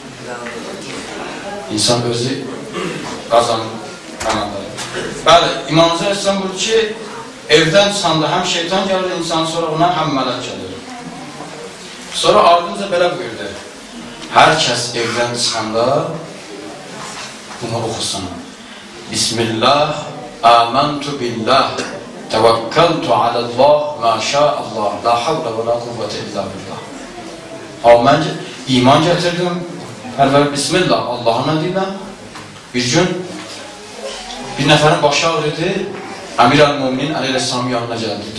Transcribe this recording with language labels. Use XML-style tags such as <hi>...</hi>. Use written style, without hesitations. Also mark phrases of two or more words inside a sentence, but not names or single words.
<az>İnsan özü qazanır, qanadları. Bəli, İmam Zəhsən buyurur ki, evdən çıxanda həm şeytan gəlir insan, sonra ona həm mələk gəlir. Sonra ardınca belə buyurdu. Hər kəs evdən çıxanda bunu oxusun.</az> <ar>بسم الله، آمنت بالله, توكلت على الله، ما شاء الله، لا حول ولا قوة إلا بالله.</ar> <az>Mən iman gətirdim, əlvəl Bismillah, Allahın adıyla. Bir gün bir nəfərin başı ağrıdı, Əmir əl-Müminin Əleyhisselamın yanına gəldi.</az>